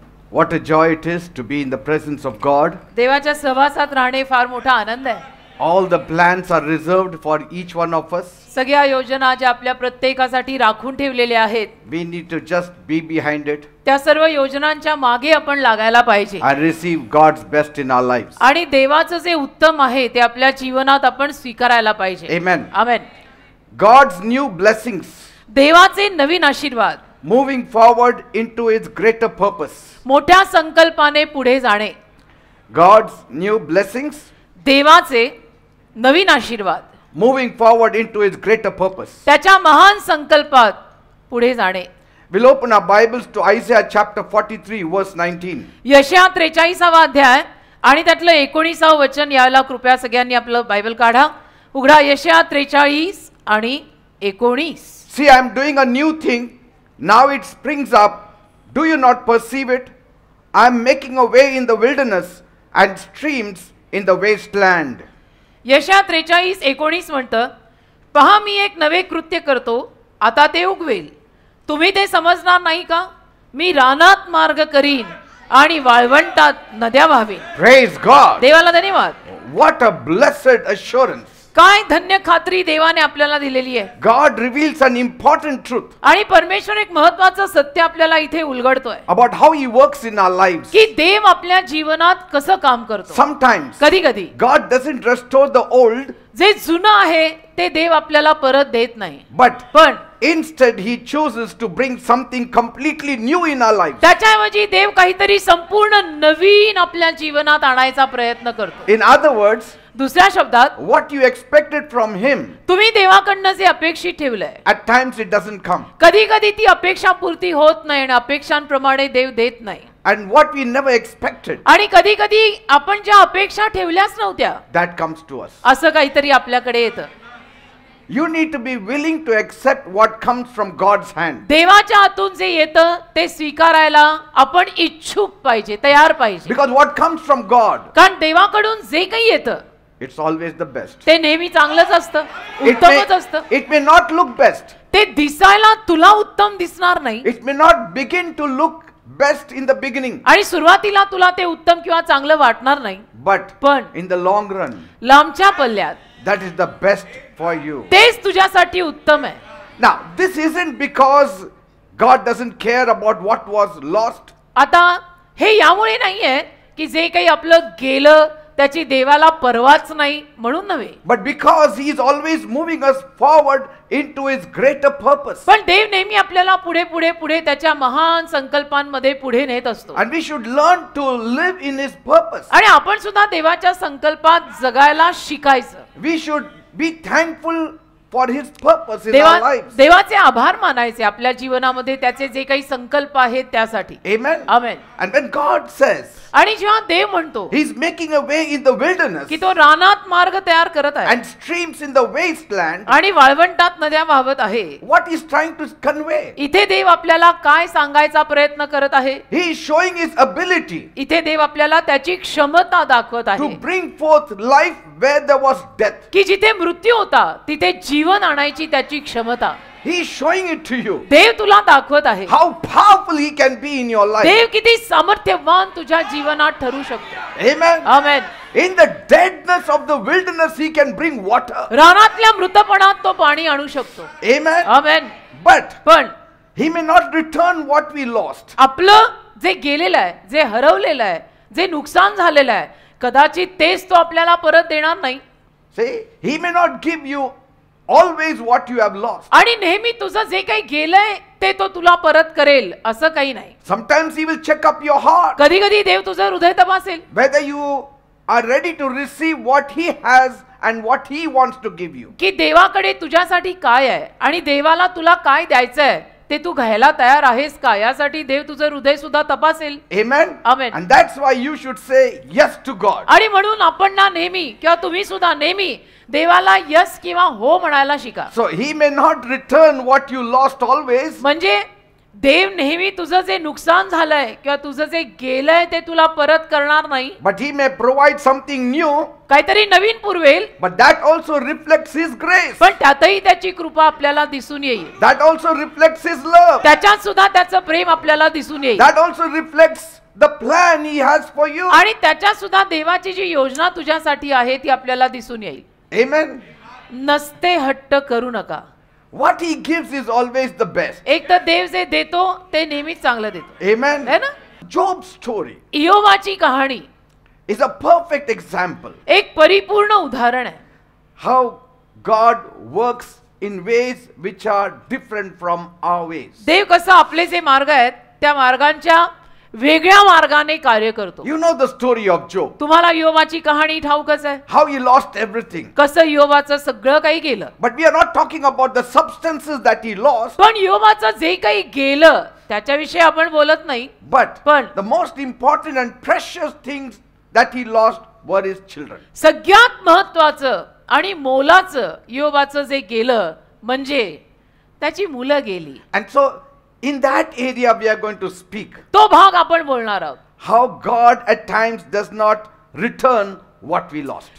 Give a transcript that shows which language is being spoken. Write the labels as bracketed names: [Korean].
[English] What a joy it is to be in the presence of God. [Marathi] देवाच्या सहवासात राहणे फार मोठा आनंद आहे. [English] All the plans are reserved for each one of us. [Marathi] सगळ्या योजना ज्या आपल्या प्रत्येकासाठी राखून ठेवलेल्या आहेत, [English] We need to just be behind it [Marathi] त्या सर्व योजनांच्या मागे आपण लागायला पाहिजे [English] and receive God's best in our lives. [Marathi] आणि देवाचं जे उत्तम आहे ते आपल्या जीवनात आपण स्वीकारायला पाहिजे. [English] Amen. [Marathi] आमेन. [English] God's new blessings [Marathi] देवाचे नवीन आशीर्वाद [English] moving forward into its greater purpose. [Marathi] मोठ्या संकल्पाने पुढे जाणे. [English] God's new blessings [Marathi] देवाचे नवीन आशीर्वाद [English] moving forward into its greater purpose. [Marathi] त्याच्या महान संकल्पात पुढे जाणे. [English] We'll open our Bibles to Isaiah chapter 43 verse 19. [Marathi] यशाया 43वा अध्याय आणि त्यातलं 19व वचन यायला कृपया सगळ्यांनी आपलं बायबल काढा. उघडा यशाया 43 आणि 19. [English] See, I am doing a new thing. Now it springs up. Do you not perceive it? I am making a way in the wilderness and streams in the wasteland. [Marathi] यशाया 43:19 म्हणतं, पहा मी एक नवे कृत्य करतो, आता ते उगवेल. तुम्ही ते समजणार नाही का? मी रानात मार्ग करीन आणि वाळवंटात नद्या वाहवीन. [English] Praise God. [Marathi] देवाला धन्यवाद. [English] What a blessed assurance. [Marathi] काय धन्य खात्री देवाने आपल्याला दिलेली आहे. [English] God reveals an important truth [Marathi] आणि परमेश्वर एक महत्त्वाचं सत्य आपल्याला इथे उलगडतोय [English] about how he works in our lives. [Marathi] की देव आपल्या जीवनात कसं काम करतो. [English] Sometimes [Marathi] कधी कधी [English] God doesn't restore the old, [Marathi] जे जुनं आहे ते देव आपल्याला परत देत नाही, [English] but [Marathi] पण [English] instead he chooses to bring something completely new in our lives. [Marathi] त्याच्याऐवजी देव काहीतरी संपूर्ण नवीन आपल्या जीवनात आणायचा प्रयत्न करतो. [English] In other words, [Marathi] दुसऱ्या शब्दात [English] what you expected from him, [Marathi] तुम्ही देवाकडनं जे अपेक्षित ठेवलंय [English] at times it doesn't come. [Marathi] कधी कधी ती अपेक्षा पूर्ती होत नाही आणि अपेक्षांप्रमाणे देव देत नाही. [English] And what we never expected, [Marathi] आणि कधी कधी आपण ज्या अपेक्षा ठेवल्याच नव्हत्या [English] that comes to us. [Marathi] असं काहीतरी आपल्याकडे येतं. [English] You need to be willing to accept what comes from God's hand. [Marathi] देवाच्या हातून जे येतं ते स्वीकारायला आपण इच्छुक पाहिजे, तयार पाहिजे. [English] Because what comes from God, [Marathi] कारण देवाकडून जे काही येतं [English] it's always the best. [Marathi] ते नेहमी चांगलंच असतं, [English] It [Marathi] उत्तमच असतं. [English] may not look best. [Marathi] ते दिसायला तुला उत्तम दिसणार नाही [English] It may not begin to look best in the beginning. [Marathi] आणि सुरुवातीला तुला ते उत्तम किंवा चांगलं वाटणार नाही, [English] But [Marathi] पण [English] in the long run, [Marathi] लांबच्या पल्ल्यात [English] that is the best for you. [Marathi] तेच तुझ्यासाठी उत्तम आहे. [English] Now, this isn't because God doesn't care about what was lost. [Marathi] आता हे यामुळे नाहीये की जे काही आपलं गेलं त्याची देवाला परवाच नाही म्हणून नव्हे, [English] But because he is always moving us forward into his greater purpose. [Marathi] पण देव नेहमी आपल्याला पुढे पुढे पुढे त्याच्या महान संकल्पांमध्ये पुढे नेत असतो. [English] And we should learn to live in his purpose. [Marathi] आणि आपण सुद्धा देवाच्या संकल्पात जगायला शिकायचं. [English] We should be thankful for his purpose in our lives. [Marathi] देवाचे आभार मानायचे आपल्या जीवनामध्ये त्याचे जे काही संकल्प आहेत त्यासाठी. [English] Amen. [Marathi] Amen. [English] And when God says [Marathi] आणि जेव्हा देव म्हणतो [English] he's making a way in the wilderness [Marathi] की तो रानात मार्ग तयार करत आहे [English] and streams in the wasteland, [Marathi] आणि वाळवंटात नद्या वाहवत आहे, [English] what he's trying to convey, [Marathi] इथे देव आपल्याला काय सांगायचा प्रयत्न करत आहे? [English] he is showing his ability [Marathi] इथे देव आपल्याला त्याची क्षमता दाखवत [English] to [Marathi] आहे [English] bring forth life where there was death. [Marathi] की जिथे मृत्यू होता तिथे जीवन आणायची त्याची क्षमता [English] He is showing it to you. [Marathi] देव तुला दाखवत आहे. [English] How powerful he can be in your life. [Marathi] देव किती सामर्थ्यवान तुझ्या जीवनात ठरू शकतो. [English] Amen. [Marathi] Amen. [English] In the deadness of the wilderness he can bring water. [Marathi] रानातल्या मृतपणात तो पाणी आणू शकतो. [English] Amen. [Marathi] आमेन. [English] But [Marathi] पण [English] he may not return what we lost. [Marathi] आपलं जे गेलेलं आहे, जे हरवलेलं आहे, जे नुकसान झालेलं आहे, कदाचित तेच तो आपल्याला परत देणार नाही. [English] See, he may not give you always what you have lost. [Marathi] आणि नेहमी तुझं जे काही गेलंय ते तो तुला परत करेल असं काही नाही. [English] Sometimes he will check up your heart, [Marathi] कधी कधी देव तुझं हृदय तपासेल [English] whether you are ready to receive what he has and what he wants to give you. [Marathi] की देवाकडे तुझ्यासाठी काय आहे आणि देवाला तुला काय द्यायचं आहे ते तू घ्यायला तयार आहेस का, यासाठी देव तुझं हृदय सुद्धा तपासेल. [English] Amen. Amen. And that's why you should say yes to God. [Marathi] आणि म्हणून आपण ना नेहमी किंवा तुम्ही सुद्धा नेहमी देवाला यस किंवा हो म्हणायला शिका. [English] So he may not return what you lost always. [Marathi] म्हणजे देव नेहमी तुझं जे नुकसान झालंय किंवा तुझं जे गेलंय ते तुला परत करणार नाही, [English] But he may provide something new. [Marathi] काहीतरी नवीन पुरवेल, [English] But that also reflects his grace. [Marathi] पण त्यातही त्याची कृपा आपल्याला दिसून येईल. [English] That also reflects his love. [Marathi] त्याच्यात सुद्धा त्याचं प्रेम आपल्याला दिसून येईल. [English] That also reflects the plan He has for you. [Marathi] आणि त्याच्यात सुद्धा देवाची जी योजना तुझ्यासाठी आहे ती आपल्याला दिसून येईल. [English] Amen. [Marathi] नसते हट्ट करू नका. [English] What He gives is always the best. [Marathi] एक तर देव जे देतो ते नेहमीच चांगलं देतो. [English] Amen. [Hindi] है ना? [English] Job's story [Marathi] इयोबाची कहाणी [English] is a perfect example [Marathi] एक परिपूर्ण उदाहरण आहे. [English] how God works in ways which are different from our ways. [Marathi] देव कसं आपले जे मार्ग आहेत त्या मार्गांच्या वेगळ्या मार्गाने कार्य करतो. [English] You know the story of Job. [Marathi] तुम्हाला इयोबाची कहाणी ठाऊकच आहे. [English] How he lost everything. [Marathi] कसं इयोबाचं सगळं काही गेलं. [English] But we are not talking about the substances that he lost. [Marathi] पण इयोबाचं जे काही गेलं त्याच्याविषयी आपण बोलत नाही. [English] But [Marathi] पण [English] the most important and precious things that he lost were his children. [Marathi] सगळ्यात महत्वाचं आणि मोलाचं इयोबाचं जे गेलं म्हणजे त्याची मुलं गेली. [English] And so in that area we are going to speak [Marathi] तो भाग आपण बोलणार आहोत. [English] how God at times does not return what we lost.